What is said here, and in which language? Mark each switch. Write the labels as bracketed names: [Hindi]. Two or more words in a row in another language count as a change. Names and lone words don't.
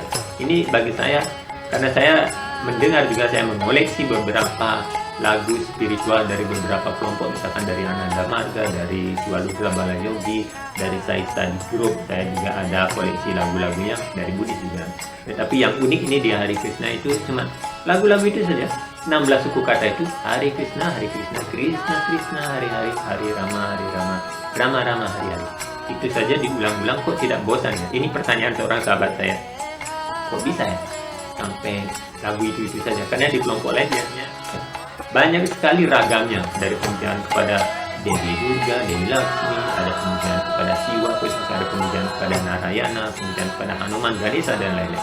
[Indonesian] Ini bagi saya, karena saya mendengar juga, saya mengoleksi beberapa lagu spiritual dari beberapa kelompok, misalkan dari Ananda Marga, dari Swalutra Balayogi, dari Sai Study Group. Saya juga ada koleksi lagu-lagunya dari Buddhis juga. Tetapi yang unik ini di Hari Krishna itu cuma lagu-lagu itu saja. 16 suku kata itu [Sanskrit] Hari Krishna, Krishna Krishna, Hari-hari, Hari Rama, Rama Rama, Hari-hari. [Indonesian] Itu saja diulang-ulang, kok tidak bosan ya? Ini pertanyaan seorang sahabat saya. Kok bisa ya sampai lagu itu saja? Karena di kelompok lain biasanya banyak sekali ragamnya, dari pemujaan kepada Dewi Durga, Dewi Laksmi, ada pemujaan kepada Siwa, ada pemujaan kepada Narayana, pemujaan kepada Hanuman, Ganesha, dan lain-lain.